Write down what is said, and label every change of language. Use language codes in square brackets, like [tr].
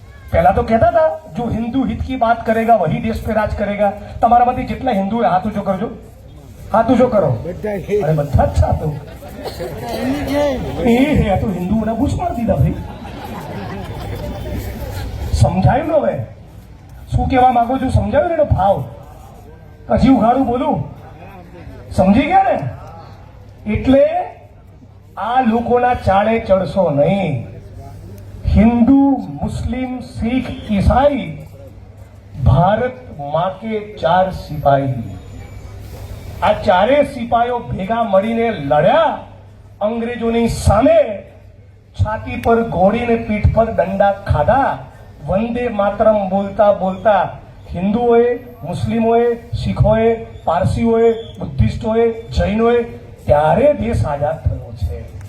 [hi] पहला तो कहता था जो हिंदू हित की बात करेगा वही देश पे राज करेगा. [gu] તમારામાંથી જેટલા હિન્દુ હાથ ઊંચો કરજો, હાથ ઊંચો કરો. અરે બધા જ સાતો એ હે તો હિન્દુઓના બૂચ મારી દીધા ભાઈ. સમજાયું ને? હવે શું કહેવા માંગો છો? સમજાયું ને એનો ભાવ? પછી ઉઘાડું બોલું? સમજી ગયા ને? એટલે આ લોકોના ચાળે ચડશો નહીં. [hi] हिंदू, मुस्लिम, सिख, ईसाई, भारत माँ के 4 सिपाही. [gu] આ 4 સિપાહીઓ ભેગા મળીને લડ્યા અંગ્રેજોની સામે. છાતી પર ઘોડીને પીઠ પર દંડા ખાધા. વંદે માતરમ બોલતા બોલતા હિન્દુઓએ, મુસ્લિમોએ, શીખોએ, પારસીઓએ, બુદ્ધિસ્ટોએ, જૈનોએ, ત્યારે દેશ આઝાદ થયો છે.